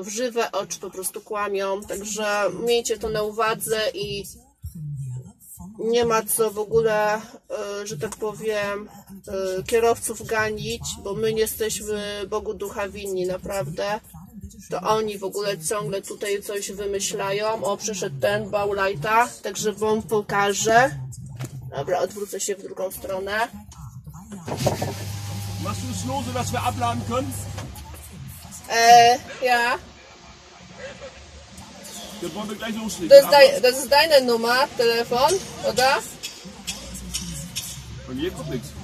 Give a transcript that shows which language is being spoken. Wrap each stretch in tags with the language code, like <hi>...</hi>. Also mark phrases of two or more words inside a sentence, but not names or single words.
<pl>W żywe oczy po prostu kłamią. Także miejcie to na uwadze i nie ma co w ogóle, że tak powiem, kierowców ganić, bo my nie jesteśmy Bogu ducha winni, naprawdę. To oni w ogóle ciągle tutaj coś wymyślają. O, przyszedł ten Bauleita, także wam pokażę. Dobra, odwrócę się w drugą stronę.</pl> <de>Machst du es lose, dass wir abladen können? Ja. Dann wollen wir gleich loslegen. Das ist deine Nummer, Telefon, oder? Bei mir kommt nichts.</de>